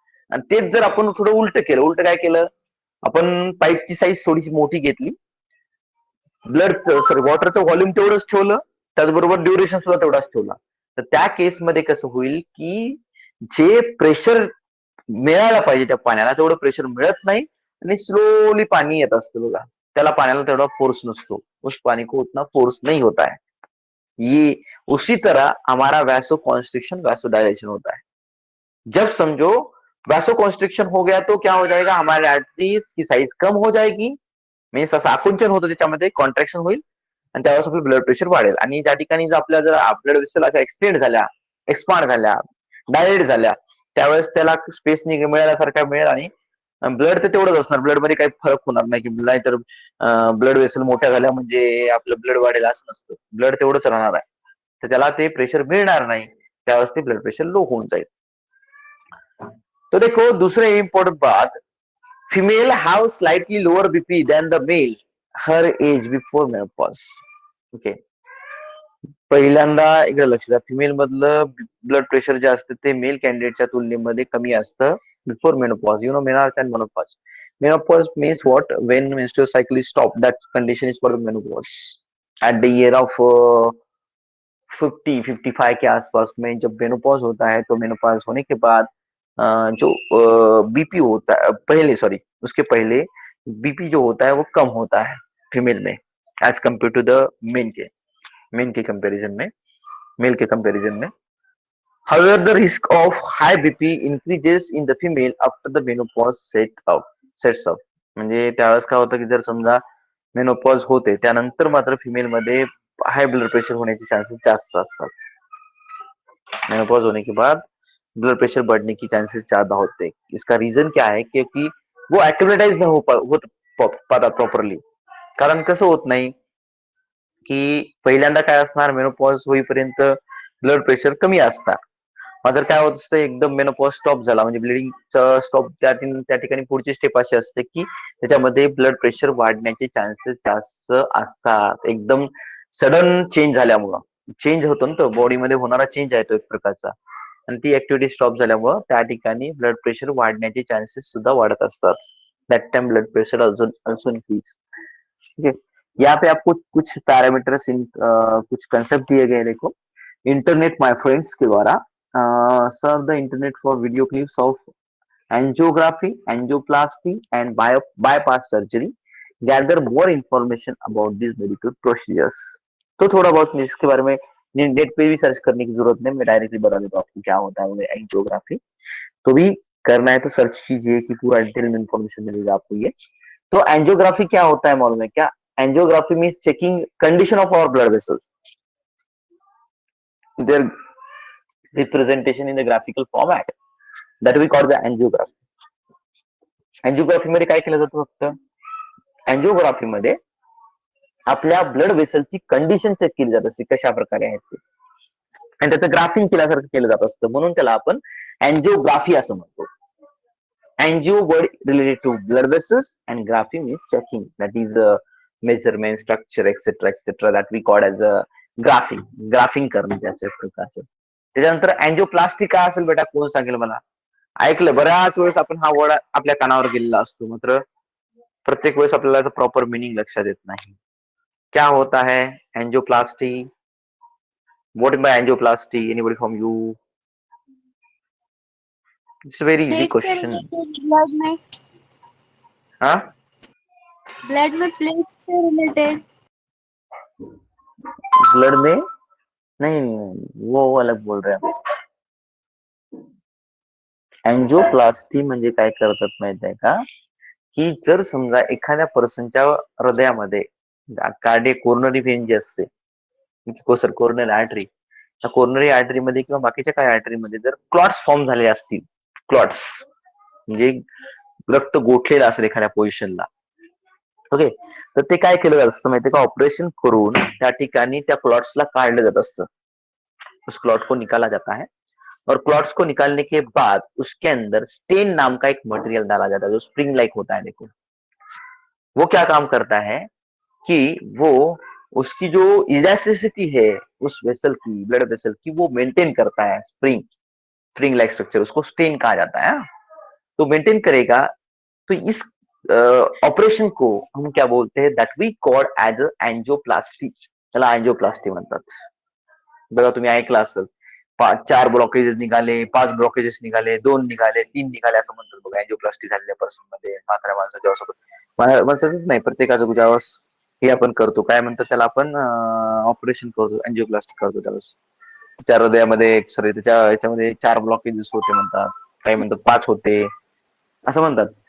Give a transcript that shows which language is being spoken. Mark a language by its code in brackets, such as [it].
[mr] आणि तेच जर आपण थोडं उलट केलं, उलट काय केलं, आपण पाईपची साईज थोडीशी मोठी घेतली, वॉटरचं व्हॉल्यूम तेवढंच ठेवलं, त्याचबरोबर ड्युरेशन सुद्धा तेवढाच ठेवला, तर त्या केसमध्ये कसं होईल की जे प्रेशर मिळायला पाहिजे त्या पाण्याला तेवढं प्रेशर मिळत नाही आणि स्लोली पाणी येत असतं बघा, त्याला पाण्याला तेवढा फोर्स नसतो, [hi] उस पानी को उतना फोर्स नहीं होता है. ये उसी तरह हमारा वैसो कॉन्स्ट्रिक्शन वैसो डायलेशन होता है. जब समझो वैसो कॉन्स्ट्रिक्शन हो गया तो क्या हो जाएगा, हमारे आर्टरीज की साइज कम हो जाएगी, मीन्स [mr] असं आकुंचन होतं, त्याच्यामध्ये कॉन्ट्रॅक्शन होईल आणि त्यावेळेस आपलं ब्लड प्रेशर वाढेल. आणि ज्या ठिकाणी जर आपल्या जर ब्लड वेसल अशा एक्सपांड झाल्या, डायलेट झाल्या, त्यावेळेस त्याला स्पेस मिळाल्यासारखा मिळेल आणि ब्लड तर तेवढंच असणार, ब्लड मध्ये काही फरक होणार नाही की नाहीतर ब्लड वेसल मोठ्या झाल्या म्हणजे आपलं ब्लड वाढेल असं नसतं, ब्लड तेवढंच राहणार आहे, तर त्याला ते प्रेशर मिळणार नाही, त्यावेळेस ते ब्लड प्रेशर लो होऊन जाईल. [hi] तो देखो दूसरे इम्पॉर्टेंट बात, [en] Female have slightly lower BP than the male her age before menopause. [mr] Okay, पहिल्यांदा इकडे लक्ष द्या, फिमेल मधलं ब्लड प्रेशर जे असतं ते मेल कॅन्डिडेटच्या तुलनेमध्ये कमी असतं [en] Before menopause. You know menarche and menopause. Menopause means what, when menstrual cycle is stop, that condition is called menopause. At the year of 50-55 [hi] के आसपास में जब मेनोपॉज होता है, तो मेनोपॉज होने के बाद जो बीपी होता है, उसके पहले बीपी जो होता है वो कम होता है फीमेल में [en] age compare to the male [hi] के कंपैरिजन में. [en] However, the risk of high BP increases in the female after the menopause sets up. [mr] म्हणजे त्यावेळेस काय होतं की जर समजा मेनोपॉज होते त्यानंतर मात्र फिमेल मध्ये हाई ब्लड प्रेशर [hi] होने के चांसेस [mr] जास्त असतात. [hi] मेनोपॉज होने के बाद ब्लड प्रेशर बढ़ने की चांसेस ज्यादा होते हैं. इसका रीजन क्या है, क्योंकि वो एक्टिवेटाइज नहीं हो पाता प्रॉपरली. [mr] कारण कसं होत नाही की पहिल्यांदा काय असणार, मेनोपॉज होईपर्यंत ब्लड प्रेशर कमी असतात, मात्र काय होत असतं एकदम मेनोपॉज स्टॉप झाला म्हणजे ब्लिडिंग स्टॉप, त्या ठिकाणी पुढची स्टेप अशी असते की त्याच्यामध्ये ब्लड प्रेशर वाढण्याचे चान्सेस जास्त असतात. एकदम सडन चेंज झाल्यामुळं, चेंज होतो ना तो बॉडीमध्ये होणारा चेंज आहे तो एक प्रकारचा, आणि ती ऍक्टिव्हिटी स्टॉप झाल्यामुळं त्या ठिकाणी ब्लड प्रेशर वाढण्याचे चान्सेस सुद्धा वाढत असतात. [en] That time blood pressure also increase. [hi] ठीक है, यहाँ पे आपको कुछ पैरामीटर्स कुछ कंसेप्ट दिए गए. [en] देखो, internet my friends के द्वारा surf the internet for video clips of angiography, angioplasty and bypass surgery, gather more information about this medical procedures. [hi] तो थोड़ा बहुत मैं इसके बारे में नेट पे भी सर्च करने की जरूरत नहीं, मैं डायरेक्टली बता देता हूँ आपको क्या होता है एंजियोग्राफी। तो भी करना है तो सर्च कीजिए कि पूरा डिटेल में इन्फॉर्मेशन मिलेगा आपको ये। तो एंजियोग्राफी क्या होता है मालूम है क्या? [en] Angiography means checking condition of our blood vessels, their representation in the graphical format, that we call the angiography. [mr] Angiography मध्ये काय केलं जातं? फक्त एंजिओग्राफी मध्ये आपल्या ब्लड वेसलची कंडिशन चेक केली जात असते, कशा प्रकारे आहेत ते, आणि त्याचं ग्राफिंग केल्यासारखं केलं जात असतं, म्हणून त्याला आपण एंजिओग्राफी असं म्हणतो. [en] Angio word related to blood vessels and graphy means checking, that is measurement, structure etcetera etcetera, that we called as a graphing. [mr] Graphic करणं त्याच्या प्रकारचं. त्याच्यानंतर एंजिओप्लास्टी काय असेल बेटा, कोण सांगेल मला? ऐकलं बऱ्याच वेळेस आपण हा वर्ड आपल्या कानावर गेलेला असतो, मात्र प्रत्येक वेळेस आपल्याला प्रॉपर मिनिंग लक्षात येत नाही. [hi] क्या होता है angioplasty? [en] What is by angioplasty? Anybody from you? It's very easy [hi] plate से [en] Question. [hi] रिलेटेड, ब्लड में, हाँ, ब्लड में प्लेट से रिलेटेड। ब्लड में नहीं, वो अलग बोल रहे हैं. [mr] एंजियोप्लास्टी म्हणजे काय करतात माहित आहे का, की जर समजा एखाद्या पर्सनच्या हृदयामध्ये कार्डियक कोरोनरी वेन जी असते, कोरोनरी आर्टरी, त्या कोरोनरी आर्टरी मध्ये किंवा बाकीच्या काही आर्टरी मध्ये जर क्लॉट्स फॉर्म झाले असतील, क्लॉट्स म्हणजे रक्त गोठलेलं असेल एखाद्या पोझिशनला, ओके, तर ते काय केलं जात असतं माहितीये का, ऑपरेशन करून त्या ठिकाणी त्या क्लॉट्सला काढलं जात असतं. [hi] उस क्लॉट को निकाला जाता है और क्लॉट्स को निकालने के बाद उसके अंदर स्टेन नाम का एक मटेरियल डाला जाता है जो स्प्रिंग लाइक होता है. देखो वो क्या काम करता है कि वो उसकी जो इलास्टिसिटी है उस वेसल की, ब्लड वेसल की, वो मेंटेन करता है. स्प्रिंग लाइक स्ट्रक्चर, उसको स्टेन कहा जाता है. तो मेंटेन करेगा. तो इस ऑपरेशन को हम क्या बोलते हैं, [en] That we call as angioplasty. [mr] त्याला एंजियोप्लास्टी म्हणतात. बघा तुम्ही ऐकलं असेल, 4 ब्लॉकेजेस निघाले, 5 ब्लॉकेजेस निघाले, 2 निघाले, 3 निघाले, असं म्हणतात बघा एंजियोप्लास्टी झालेल्या पर्सन मध्ये. म्हाताऱ्या माणसाच्या माणसाचंच नाही, प्रत्येकाचं ज्यावेळेस हे आपण करतो, काय म्हणतात त्याला, आपण ऑपरेशन करतो, एंजियोप्लास्टी करतो त्यावेळेस त्या हृदयामध्ये, सॉरी त्याच्या याच्यामध्ये 4 ब्लॉकेजेस होते म्हणतात, काही म्हणतात 5 होते असं म्हणतात.